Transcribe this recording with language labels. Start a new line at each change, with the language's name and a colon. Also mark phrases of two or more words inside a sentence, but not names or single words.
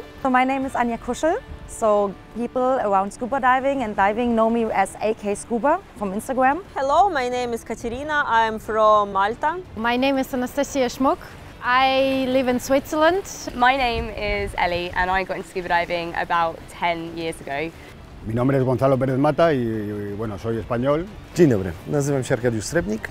English: So my name is Anja Kuschel. So people around scuba diving and diving know me as AK Scuba from Instagram. Hello, my name is Katerina. I'm from Malta. My name is Anastasia Schmuck. I live in Switzerland. My name is Ellie and I got into scuba diving about 10 years ago.
Spanish: Mi nombre es Gonzalo Pérez Mata y bueno, soy español.
Polish: Dzień dobry, nazywam się Arkadiusz Srebrnik.